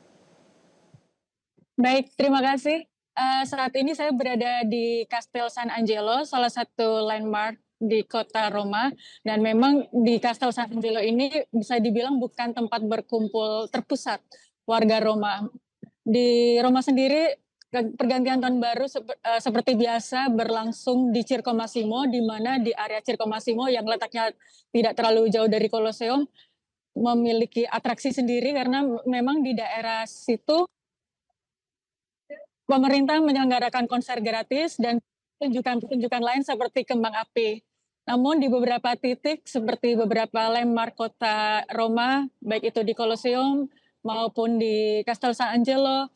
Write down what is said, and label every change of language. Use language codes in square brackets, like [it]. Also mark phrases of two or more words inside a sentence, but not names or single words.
[id] Baik, terima kasih. Saat ini saya berada di Castel San Angelo, salah satu landmark di kota Roma. Dan memang di Castel San Angelo ini bisa dibilang bukan tempat berkumpul terpusat warga Roma. Di Roma sendiri, pergantian tahun baru seperti biasa berlangsung di Circo Massimo, di mana di area Circo Massimo yang letaknya tidak terlalu jauh dari Colosseum memiliki atraksi sendiri karena memang di daerah situ pemerintah menyelenggarakan konser gratis dan pertunjukan-pertunjukan lain seperti kembang api. Namun di beberapa titik seperti beberapa landmark kota Roma, baik itu di Colosseum maupun di Castel San Angelo,